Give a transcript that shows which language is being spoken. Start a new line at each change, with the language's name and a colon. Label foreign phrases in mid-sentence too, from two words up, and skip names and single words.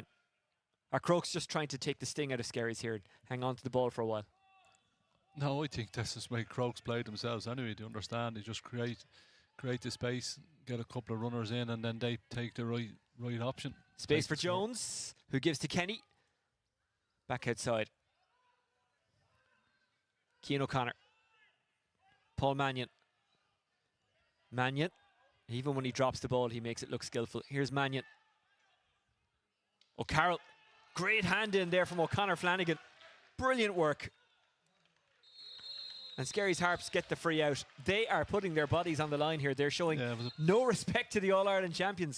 English: Are Crokes just trying to take the sting out of Skerries here and hang on to the ball for a while? No, I think this is why Crokes play themselves anyway. They understand. They just create the space, get a couple of runners in, and then they take the right option. Space for Jones, who gives to Kenny. Back outside. Cian O'Connor. Paul Mannion. Mannion. Even when he drops the ball, he makes it look skillful. Here's Mannion. O'Carroll. Great hand in there from O'Connor Flanagan. Brilliant work. And Skerries Harps get the free out. They are putting their bodies on the line here. They're showing no respect to the All-Ireland champions.